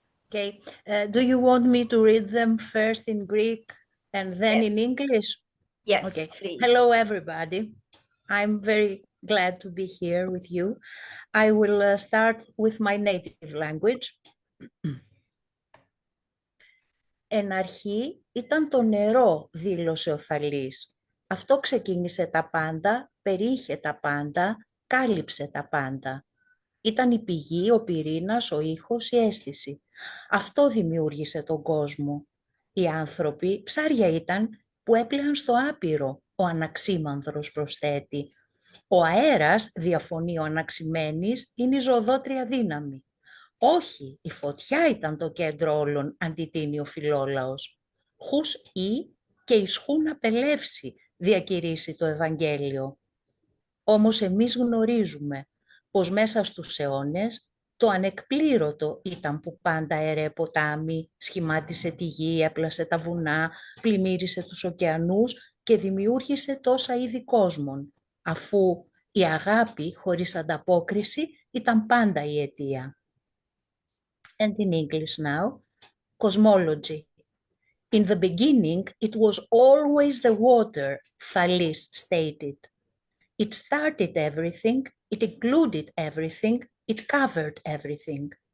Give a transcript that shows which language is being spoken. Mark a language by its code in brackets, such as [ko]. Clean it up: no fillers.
[en] Okay, do you want me to read them first in Greek and then in English? Yes, okay. Please. Hello, everybody. I'm very glad to be here with you. I will start with my native language. [el] Εν αρχή ήταν το νερό, δήλωσε ο Θαλής. Αυτό ξεκίνησε τα πάντα, περιείχε τα πάντα, κάλυψε τα πάντα. Ήταν η πηγή, ο πυρήνας, ο ήχος, η αίσθηση. Αυτό δημιούργησε τον κόσμο. Οι άνθρωποι ψάρια ήταν που έπλεαν στο άπειρο, ο Αναξίμανδρος προσθέτει. Ο αέρας, διαφωνεί ο Αναξημένης, είναι η ζωοδότρια δύναμη. Όχι, η φωτιά ήταν το κέντρο όλων, αντιτείνει ο Φιλόλαος. Χους ή και ισχούν απελεύσει, διακηρύσει το Ευαγγέλιο. Όμως εμείς γνωρίζουμε πως μέσα στους αιώνες το ανεκπλήρωτο ήταν που πάντα έρεε ποτάμι, σχημάτισε τη γη, έπλασε τα βουνά, πλημμύρισε τους ωκεανούς και δημιούργησε τόσα είδη κόσμων, αφού η αγάπη χωρίς ανταπόκριση ήταν πάντα η αιτία. [en] And in English now, cosmology. In the beginning, it was always the water, Thalis stated. It started everything, it included everything, it covered everything.